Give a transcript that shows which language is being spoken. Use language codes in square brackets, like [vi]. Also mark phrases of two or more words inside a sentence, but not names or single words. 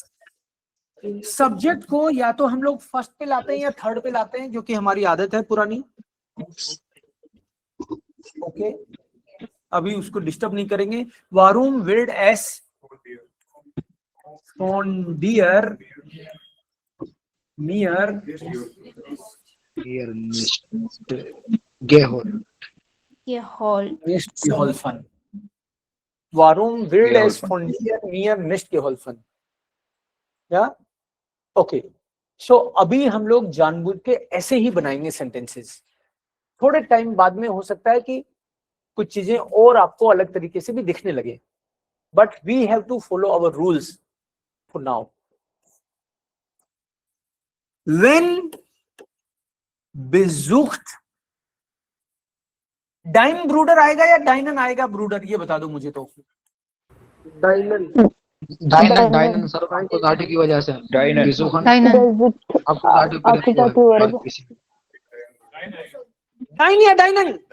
[hi] सब्जेक्ट को या तो हम लोग फर्स्ट पे लाते हैं या थर्ड पे लाते हैं, जो कि हमारी आदत है पुरानी। ओके, अभी उसको डिस्टर्ब नहीं करेंगे। [de] Warum will es von dir mir Geholfen. Geholfen. Warum will es von dir mir nicht geholfen? [hi] या [en] okay, so [hi] अभी हम लोग जानबूझ के ऐसे ही बनाएंगे सेंटेंसेस। थोड़े टाइम बाद में हो सकता है कि कुछ चीजें और आपको अलग तरीके से भी दिखने लगे, [en] But we have to follow our rules for now. [de] When besucht, dein Bruder [hi] आएगा या डाइनन आएगा ब्रूडर, ये बता दो मुझे तो। डाइनन सर, आपको दाढ़ी की वजह से डाइनन आपको दाढ़ी डाइन या डाइनन,